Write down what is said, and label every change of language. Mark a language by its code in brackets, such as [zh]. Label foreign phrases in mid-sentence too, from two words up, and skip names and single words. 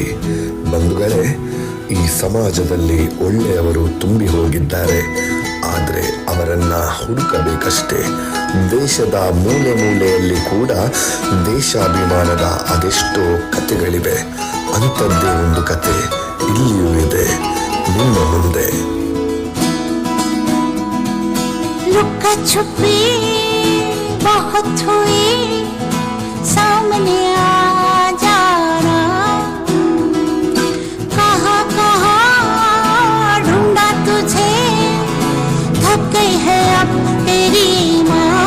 [kn] ಬಂಧುಗಳೇ, ಈ ಸಮಾಜದಲ್ಲಿ ಒಳ್ಳೆಯವರು ತುಂಬಿ ಹೋಗಿದ್ದಾರೆ, ಆದರೆ ಅವರನ್ನ ಹುಡುಕಬೇಕಷ್ಟೇ. ದೇಶದ ಮೂಲೆ ಮೂಲೆಯಲ್ಲಿ ಕೂಡ ದೇಶಾಭಿಮಾನದ ಅದೆಷ್ಟೋ ಕಥೆಗಳಿವೆ. ಅಂಥದ್ದೇ ಒಂದು ಕತೆ ಇಲ್ಲಿಯೂ ಇದೆ ನಿಮ್ಮ ಮುಂದೆ. [hi] लुका छुपी बहुत हुई, सामने आ जाना, कहाँ कहाँ ढूंढा तुझे, थक गई है अब तेरी माँ.